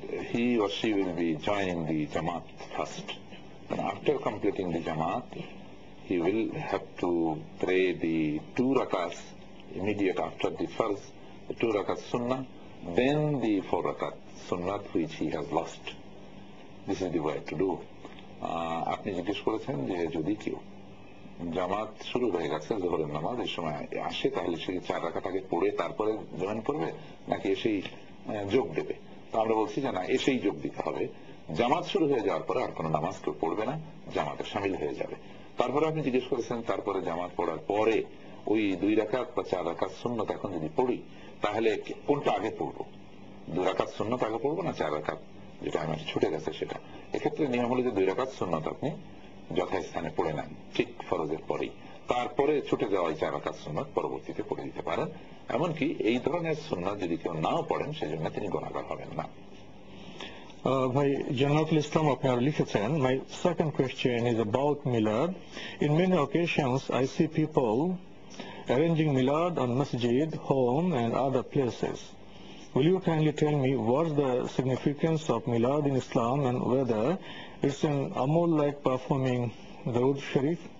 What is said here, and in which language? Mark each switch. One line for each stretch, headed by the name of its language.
English: He or she will be joining the Jamaat first. And after completing the Jamaat, he will have to pray the 2 rakats immediate after the first, the 2 rakat sunnah, then the 4 rakat sunnah which he has lost. This is the way to do.
Bangla: আপনি জিজ্ঞেস করেছেন যে যদি কেউ জামাত শুরু হয়ে গেছে, জোহরের নামাজ এই সময় আসে, তাহলে সে 4 রাকাত আগে পড়ে তারপরে জয়েন করবে, নাকি এসেই যোগ দেবে? তো আমরা বলছি যে না, এসেই যোগ দিতে হবে। জামাত শুরু হয়ে যাওয়ার পরে আর কোনো নামাজ কেউ পড়বে না, জামাতে শামিল হয়ে যাবে। তারপরে আপনি জিজ্ঞেস করেছেন তারপরে জামাত পড়ার পরে ওই 2 রাকাত বা 4 রাকাত সুন্নাত এখন যদি পড়ি, তাহলে কোনটা আগে পড়বো? 2 রাকাত সুন্নাত আগে পড়বো না 4 রাকাত যেটা আমার ছুটে গেছে সেটা? এক্ষেত্রে নিয়ম হলো যে 2 রাকাত সুন্নাত আপনি যথাস্থানে পড়ে নেন ঠিক ফরজের পরেই, তারপরে ছুটে যাওয়া 4 রাকাত সুন্নাত পরবর্তীতে পড়ে দিতে পারেন। এমনকি এই ধরনের সুন্নাত যদি কেউ নাও পড়েন সেজন্য তিনি গুনাহগার হবেন না। ভাই জান্নাতুল ইসলাম, আপনি আর লিখেছেন,
English: my second question is about Milad. In many occasions I see people arranging Milad on masjid, home and other places. will you kindly tell me what's the significance of Milad in Islam and whether it's an amal like performing Darud Sharif?